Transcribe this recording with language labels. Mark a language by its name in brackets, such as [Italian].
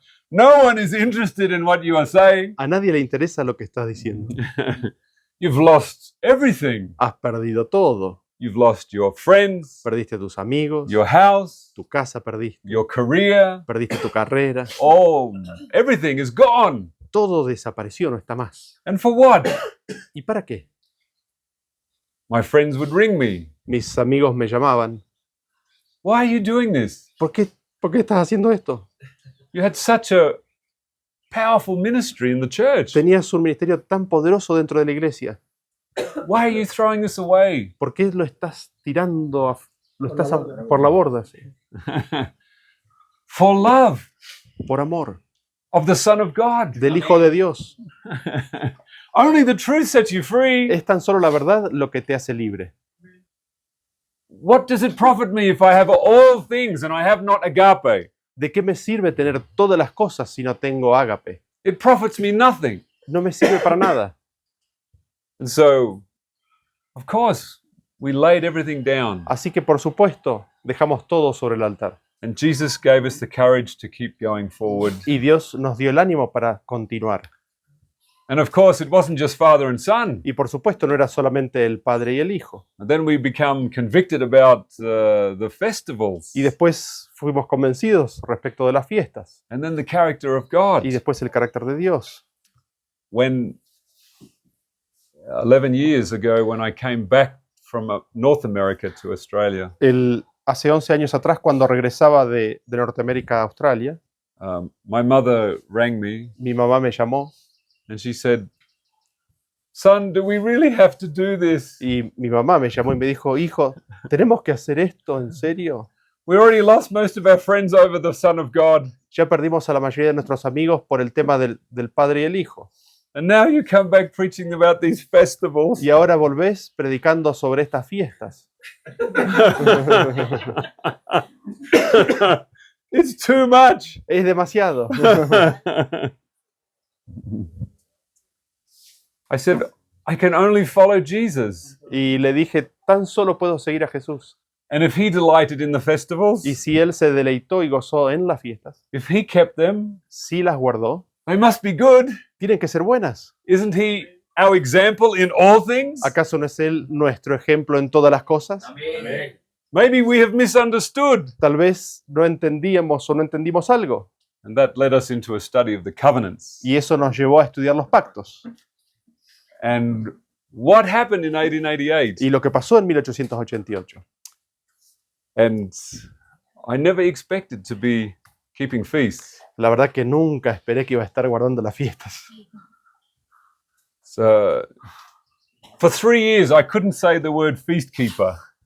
[English] No one is interested in what you are saying. [Spanish] A nadie le interesa lo que estás diciendo. [English] You've lost everything. [Spanish] Has perdido todo. [English] You've lost your friends, [Spanish] Perdiste a tus amigos, [English] your house, [Spanish] tu casa perdiste, [English] your career. [Spanish] perdiste tu carrera. [English] Oh, everything is gone. [Spanish] Todo desapareció, no está más. [English] And for what? [Spanish] ¿Y para qué? [English] My friends would ring me. [Spanish] Mis amigos me llamaban. [English] Why are you doing this? [Spanish] ¿Por qué estás haciendo esto? [English] You had such a powerful ministry in the church. [Spanish] Tenías un ministerio tan poderoso dentro de la iglesia. [English] Why are you throwing this away? [Spanish] ¿Por qué lo estás tirando, por la borda? Sí. [English] For love [Spanish] Por amor [English] of the Son of God. [Spanish] del Hijo de Dios. [English] Only the truth sets you free. [Spanish] Es tan solo la verdad lo que te hace libre. [English] What does it profit me if I have all things and I have not agape? [Spanish] ¿De qué me sirve tener todas las cosas si no tengo ágape? [English] It profits me nothing. [Spanish] No me sirve para nada. [English] And so, of course, we laid everything down. [Spanish] Así que, por supuesto, dejamos todo sobre el altar. [English] And Jesus gave us the courage to keep going forward. [Spanish] Y Dios nos dio el ánimo para continuar. [English] And of course, it wasn't just father and son. [Spanish] Y por supuesto no era solamente el padre y el hijo. [English] And then we become convicted about the festivals. [Spanish] Y después fuimos convencidos respecto de las fiestas. [English] And then the character of God. [Spanish] Y después el carácter de Dios. [English] When 11 years ago, when I came back from North America to Australia, [Spanish] Hace 11 años atrás, cuando regresaba de Norteamérica a Australia, [English] my mother rang me [Spanish] mi mamá me llamó [English] and she said, "Son, do we really have to do this? [Spanish] y mi mamá me llamó y me dijo, hijo, ¿tenemos que hacer esto en serio? [English] We already lost most of our friends over the Son of God. [Spanish] Ya perdimos a la mayoría de nuestros amigos por el tema del Padre y el Hijo. [English] And now you come back preaching about these festivals." [Spanish] Y ahora volvés predicando sobre estas fiestas. [English] It's too much. [Spanish] Es demasiado. [English] I said, I can only follow Jesus. [Spanish] Y le dije, tan solo puedo seguir a Jesús. [English] And if he delighted in the festivals, [Spanish] Y si Él se deleitó y gozó en las fiestas, [English] if he kept them, [Spanish] si las guardó, [English] they must be good. [Spanish] tienen que ser buenas. [English] Isn't he our example in all things? [Spanish] ¿Acaso no es Él nuestro ejemplo en todas las cosas? Amén. [English] Maybe we have misunderstood. [Spanish] Tal vez no entendíamos o no entendimos algo. [English] And that led us into a study of the covenants. [Spanish] Y eso nos llevó a estudiar los pactos. [English] And what happened in 1888? [Spanish] Y lo que pasó en 1888. [English] And I never expected to be keeping feasts. [Spanish] La verdad que nunca esperé que iba a estar guardando las fiestas. [English] So, for 3 years, I couldn't say the word feast keeper.